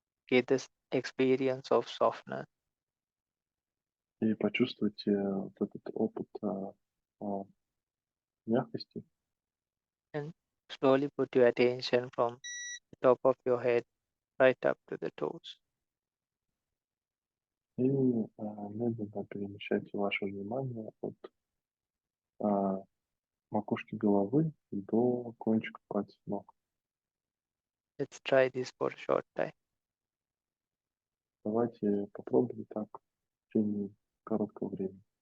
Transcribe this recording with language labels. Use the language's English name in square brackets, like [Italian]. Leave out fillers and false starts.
[English] get this experience of softness. [Russian] и почувствуйте вот этот опыт мягкости. [English] And slowly put your attention from the top of your head right up to the toes. [Russian] И медленно перемещайте ваше внимание от макушки головы до кончика пальцев ног. [English] Let's try this for a short time. [Russian] Давайте попробуем так в течение короткого времени.